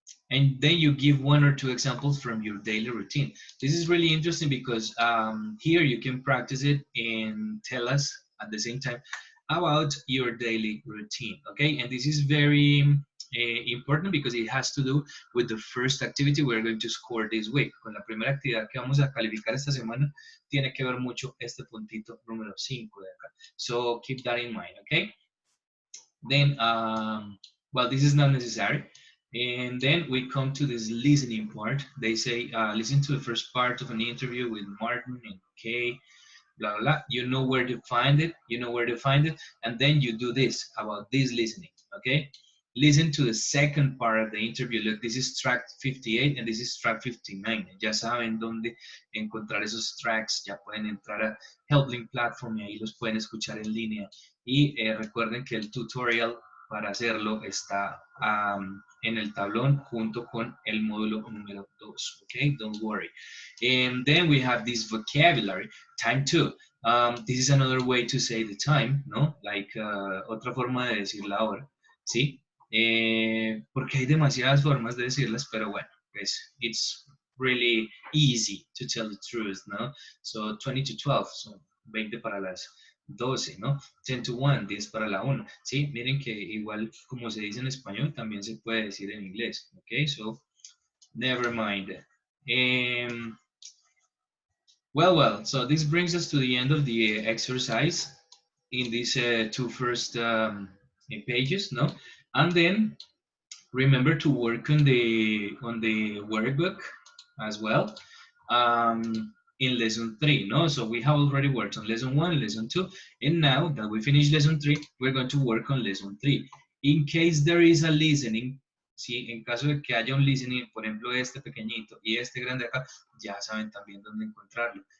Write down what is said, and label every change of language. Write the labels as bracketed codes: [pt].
[en] And then you give 1 or 2 examples from your daily routine. This is really interesting because here you can practice it and tell us at the same time about your daily routine, okay? And this is very important because it has to do with the first activity we're going to score this week. [es] Con la primera actividad que vamos a calificar esta semana tiene que ver mucho este puntito número 5 de acá. [en] So keep that in mind, okay? Then, well, this is not necessary. And then we come to this listening part. They say, listen to the first part of an interview with Martin and Kay, blah, blah, blah. You know where to find it. You know where to find it. And then you do this about this listening, okay? Listen to the second part of the interview. Look, this is track 58 and this is track 59. [es] Ya saben dónde encontrar esos tracks. Ya pueden entrar a HelpLink Platform y ahí los pueden escuchar en línea. Y recuerden que el tutorial para hacerlo está en el tablón junto con el módulo número 2. [en] Okay, don't worry. And then we have this vocabulary, time 2. This is another way to say the time, [es] ¿no? Like otra forma de decir la hora, ¿sí? Porque hay demasiadas formas de decirlas, pero bueno, pues [en] it's really easy to tell the truth, [es] ¿no? [en] So 20 to 12, so 20 [es] para las 12, ¿no? [en] 10 to 1, [es] 10 para la 1, ¿sí? Miren que igual como se dice en español, también se puede decir en inglés, ¿ok? [en] So, never mind. Well, so this brings us to the end of the exercise in these two first pages, no? And then remember to work on the workbook as well in lesson 3, no? So we have already worked on lesson 1, lesson 2, and now that we finished lesson 3, we're going to work on lesson 3. In case there is a listening, [es] ¿sí? En caso de que haya un listening, por ejemplo, este pequeñito y este grande acá, ya saben también dónde encontrarlo.